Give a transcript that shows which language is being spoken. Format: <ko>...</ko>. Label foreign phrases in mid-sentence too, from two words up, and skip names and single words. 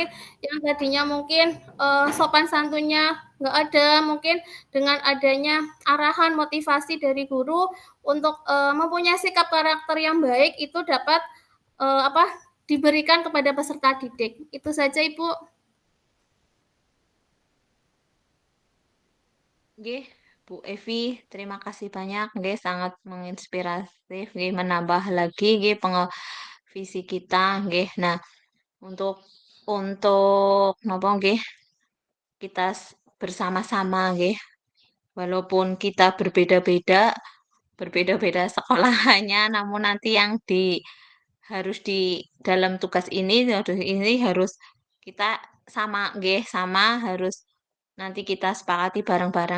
<id>Yang tadinya mungkin sopan santunnya nggak ada, mungkin dengan adanya arahan motivasi dari guru untuk mempunyai sikap karakter yang baik itu dapat diberikan kepada peserta didik. Itu saja Ibu. Nggih, Bu Evi, terima kasih banyak nggih, sangat menginspiratif nggih, menambah lagi nggih visi kita nggih. Nah, untuk</id> <jv>napa nggih</jv> <id>kita bersama-sama nggih. Walaupun kita berbeda-beda sekolahannya, namun nanti yang harus di dalam tugas ini harus kita sama nggih, sama harus nanti kita sepakati bareng-bareng.</id>